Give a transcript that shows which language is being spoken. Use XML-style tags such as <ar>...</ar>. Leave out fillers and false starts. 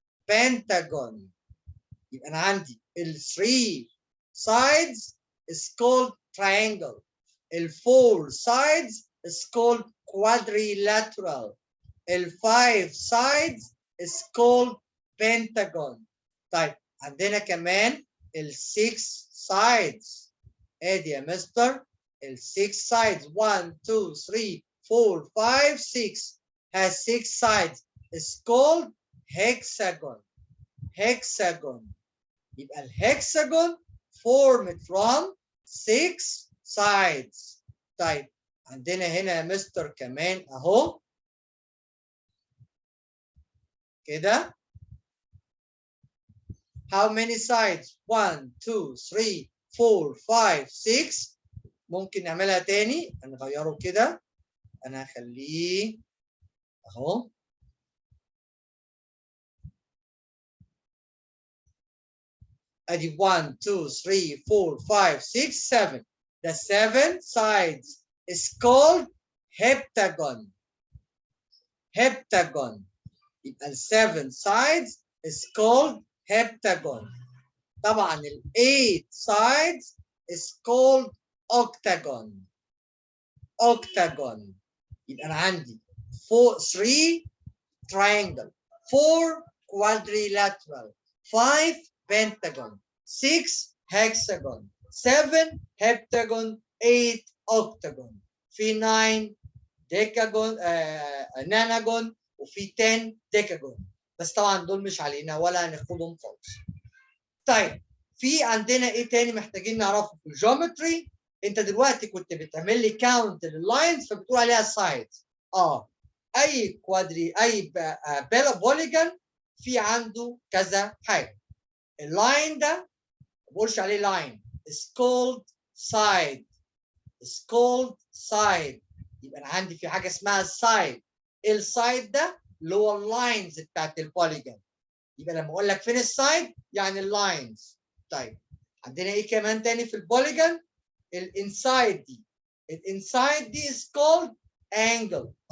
<en>pentagon. يبقى انا عندي ال 3 sides is called triangle. ال 4 sides is called quadrilateral. ال 5 sides is called pentagon.</en> <ar>طيب عندنا كمان ال 6 sides. ادي يا مستر ال</ar> <en>6 sides 1 2 3 4 5 6 has 6 sides is called hexagon. hexagon.</en> <ar>يبقى الهكساجون</ar> <en>formed from 6 sides.</en> <ar>طيب عندنا هنا يا مستر كمان اهو كده.</ar> <en>how many sides؟ 1 2 3 4 5 6.</en> <ar>ممكن نعملها تاني نغيره كده، انا هخليه اهو ادي 1 2 3 4 5 6 7.</ar> <en>the 7 sides is called heptagon. heptagon.</en> <ar>يبقى ال</ar> <en>7 sides is called heptagon. طبعا ال 8 sides is called octagon. octagon.</en> <ar>يبقى انا عندي</ar> <en>3 triangle 4 quadrilateral 5 pentagon 6 hexagon 7 heptagon 8 octagon.</en> <ar>في 9 ديكاجون ناناجون وفي 10 ديكاجون، بس طبعا دول مش علينا ولا هناخدهم خالص. طيب في عندنا ايه تاني محتاجين نعرفه في الجيومتري؟ انت دلوقتي كنت بتعمل لي كاونت لللاينز فبتقول عليها سايدز. اي كوادري اي بوليجون في عنده كذا حاجه. اللاين ده ما بقولش عليه لاين،</ar> <en>is called side. is called side.</en> <ar>يبقى انا عندي في حاجه اسمها سايد. السايد ده اللي هو اللاينز بتاعت البوليجون. يبقى لما اقول لك فين السايد يعني اللاينز. طيب عندنا ايه كمان تاني في البوليجون؟ الانسايد دي. الانسايد دي</ar> <en>is called angle.</en>